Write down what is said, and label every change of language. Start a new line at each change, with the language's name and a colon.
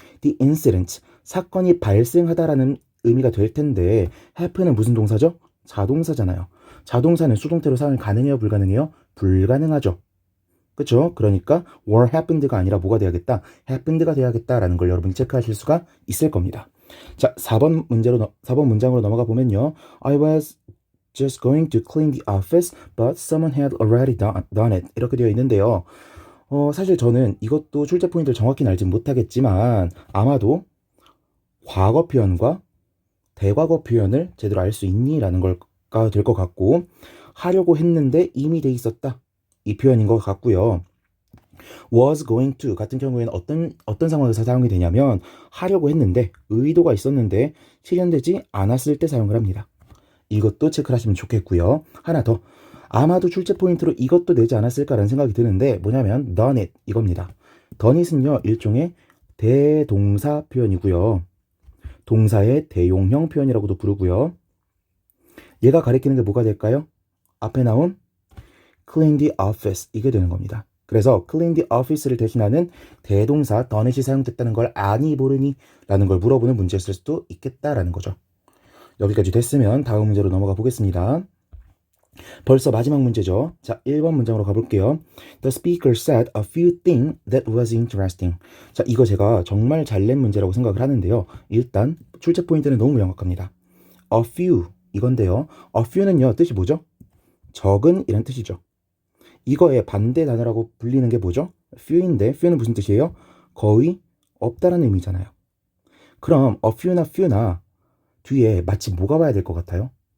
English: the incident,
Korean: 사건이 발생하다라는 의미가 될 텐데 happen은 무슨 동사죠? 자동사잖아요. 자동사는 수동태로 사용이 가능해요? 불가능해요? 불가능하죠. 그쵸? 그러니까
English: were happened
Korean: 가 아니라 뭐가 돼야겠다? happened가 돼야겠다라는 걸 여러분이 체크하실 수가 있을 겁니다. 자, 4번 문장으로 넘어가 보면요.
English: I was just going to clean the office, but someone had already done it.
Korean: 이렇게 되어 있는데요. 사실 저는 이것도 출제 포인트를 정확히 알지 못하겠지만 아마도 과거 표현과 대과거 표현을 제대로 알 수 있니? 라는 걸가 될 것 같고 하려고 했는데 이미 돼 있었다. 이 표현인 것 같고요.
English: was going to
Korean: 같은 경우에는 어떤 상황에서 사용이 되냐면 하려고 했는데 의도가 있었는데 실현되지 않았을 때 사용을 합니다. 이것도 체크를 하시면 좋겠고요. 하나 더. 아마도 출제 포인트로 이것도 내지 않았을까라는 생각이 드는데 뭐냐면
English: done it
Korean: 이겁니다.
English: done it
Korean: 은요. 일종의 대동사 표현이고요. 동사의 대용형 표현이라고도 부르고요. 얘가 가리키는 게 뭐가 될까요? 앞에 나온
English: clean the office
Korean: 이게 되는 겁니다. 그래서
English: clean the office
Korean: 를 대신하는 대동사
English: done it
Korean: 이 사용됐다는 걸 아니 모르니? 라는 걸 물어보는 문제였을 수도 있겠다라는 거죠. 여기까지 됐으면 다음 문제로 넘어가 보겠습니다. 벌써 마지막 문제죠. 자, 1번 문장으로 가볼게요.
English: The speaker said a few things that was interesting.
Korean: 자, 이거 제가 정말 잘 낸 문제라고 생각을 하는데요. 일단 출제 포인트는 너무 명확합니다.
English: A few
Korean: 이건데요. A few는요. 뜻이 뭐죠? 적은 이란 뜻이죠. 이거의 반대 단어라고 불리는 게 뭐죠? few인데 few는 무슨 뜻이에요? 거의 없다라는 의미잖아요. 그럼
English: a few
Korean: 나 뒤에 마치 뭐가 와야 될 것 같아요?